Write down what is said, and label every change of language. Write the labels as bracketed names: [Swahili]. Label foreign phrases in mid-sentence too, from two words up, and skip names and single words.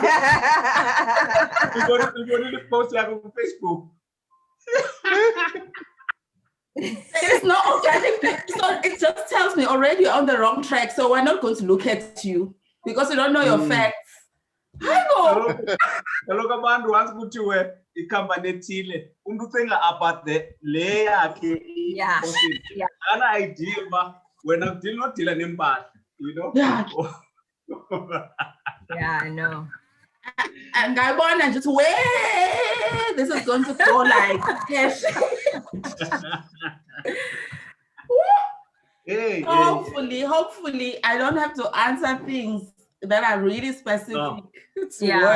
[English] You're going to post it on Facebook. there's no organic beef. So it just tells me already you're on the wrong track. So we're not going to look at you because you don't know your facts. I know. [Xhosa] Kaloku abantu once kuthiwe ikhampani ethile umuntu ucinga [English] about the layer [Xhosa] yakhe ana idea uba wena udila nempahla, [English] you know. Yeah, I know. And I want to just wait. This is going to go like cash. Hopefully, I don't have to answer things that are really specific to work.